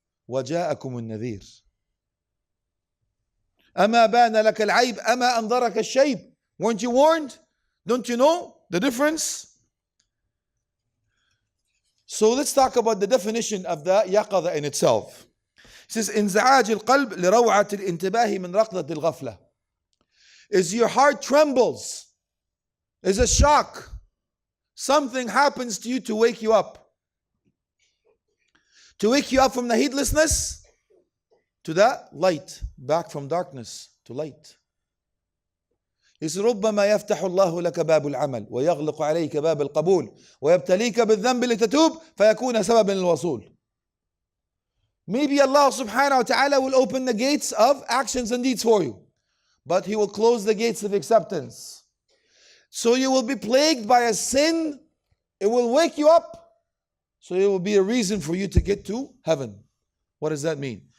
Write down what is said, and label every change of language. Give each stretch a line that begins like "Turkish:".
Arabic: وَجَاءَكُمُ النَّذِيرُ أَمَا بَانَ لَكَ الْعَيْبِ أَمَا أَنْظَرَكَ الشَّيْبِ.
English: Weren't you warned? Don't you know the difference? So let's talk about the definition of the yaqadha in itself. It says,
Arabic: إِنْزَعَاجِ الْقَلْبِ لِرَوْعَةِ الْإِنْتِبَاهِ مِنْ رَقْضَةِ الْغَفْلَةِ.
English: Is your heart trembles, is a shock. Something happens to you to wake you up. To wake you up from the heedlessness to the light. Back from darkness to light. He says,
Arabic: ربما يفتح الله لك باب العمل ويغلق عليك باب القبول ويبتليك بالذنب لتتوب فيكون سببا للوصول.
English: Maybe Allah subhanahu wa ta'ala will open the gates of actions and deeds for you, but He will close the gates of acceptance. So you will be plagued by a sin, it will wake you up, so it will be a reason for you to get to heaven. What does that mean?